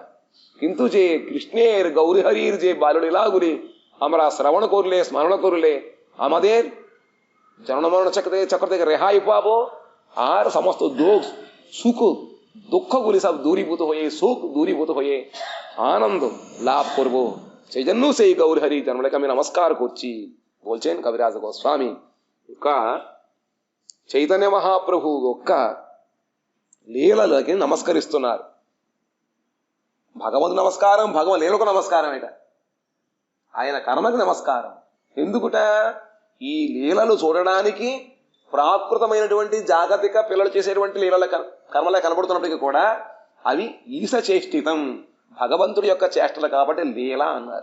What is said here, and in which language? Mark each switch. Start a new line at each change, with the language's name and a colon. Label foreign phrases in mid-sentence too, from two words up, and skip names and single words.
Bangla: কিন্তু যে কৃষ্ণের গৌরহরির যে বাল্যলীলাগুলি আমরা শ্রবণ করলে, স্মরণ করলে আমাদের জন্মমরণ চক্র থেকে রেহাই পাবো। আর সমস্ত দুঃখ সুখ দুঃখগুলি সব দূরীভূত হয়ে, সুখ দূরীভূত হয়ে আনন্দ লাভ করব। সেই জন্য সেই గౌరహరి జన్మలకు আমি నమస్కాর করছি, বলছেন కవిరాజ గోస్వామి।
Telugu: ఒక చైతన్య మహాప్రభు యొక్క లీలలకి నమస్కరిస్తున్నారు. భగవంతు నమస్కారం, భగవన్ లీలకు నమస్కారం, ఇట ఆయన కర్మకి నమస్కారం. ఎందుకుట? ఈ లీలలు చూడడానికి ప్రాకృతమైనటువంటి జాగతిక పిల్లలు చేసేటువంటి లీలల కర్మలే కనబడుతున్నప్పటికీ కూడా అవి ఈశ చేష్టితం, భగవంతుడి యొక్క చేష్టలు కాబట్టి లీల అన్నారు.